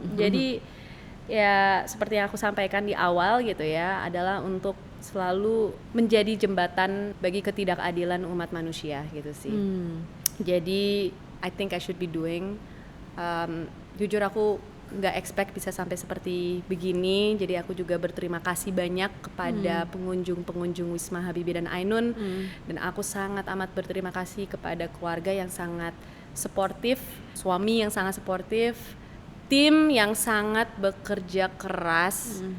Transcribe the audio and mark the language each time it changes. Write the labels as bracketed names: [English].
[Indonesian] Jadi ya seperti yang aku sampaikan di awal gitu ya, adalah untuk selalu menjadi jembatan bagi ketidakadilan umat manusia gitu sih. Jadi [English] I think I should be doing. [Indonesian] Jujur aku nggak expect bisa sampai seperti begini. Jadi aku juga berterima kasih banyak kepada pengunjung-pengunjung Wisma Habibie dan Ainun. Dan aku sangat amat berterima kasih kepada keluarga yang sangat suportif, suami yang sangat suportif, tim yang sangat bekerja keras.